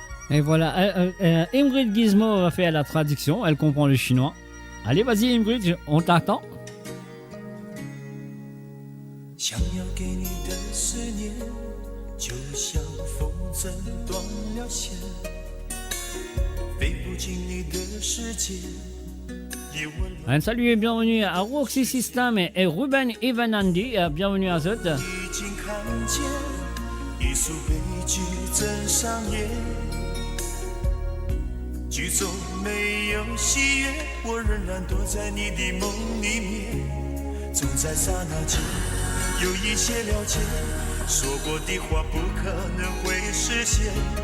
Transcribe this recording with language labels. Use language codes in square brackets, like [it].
[fr] Et voilà, Ingrid Gizmo va faire la traduction, elle comprend le chinois. Allez, vas-y Ingrid, on t'attend. [zh] 想要给你的思念，就像风筝断了线，飞不进你的世界。 [fr] Un salut et bienvenue à Roxy System et Ruben Ivanandi, bienvenue à Zot. [zh] 已经看见一出悲剧正上演，剧中没有喜悦，我仍然躲在你的梦里面。总在刹那间有一些了解，说过的话不可能会实现。